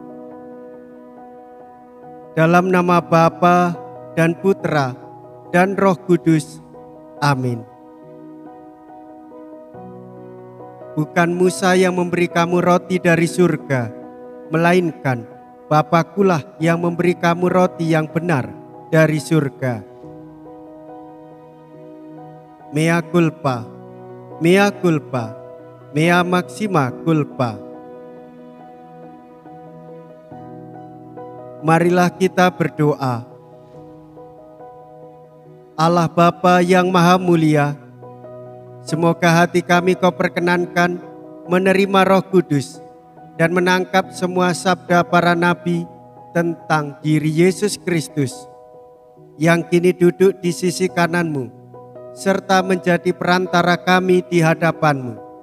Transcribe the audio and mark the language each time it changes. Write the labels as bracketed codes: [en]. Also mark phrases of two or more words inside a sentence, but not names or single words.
[id] Dalam nama Bapa dan Putra dan Roh Kudus. Amin. Bukan Musa yang memberi kamu roti dari surga, melainkan Bapakulah yang memberi kamu roti yang benar dari surga. [la] Mea culpa, mea culpa, mea maxima culpa. [id] Marilah kita berdoa. Allah Bapa yang Maha Mulia, semoga hati kami Kau perkenankan menerima Roh Kudus dan menangkap semua sabda para nabi tentang diri Yesus Kristus yang kini duduk di sisi kanan-Mu serta menjadi perantara kami di hadapan-Mu.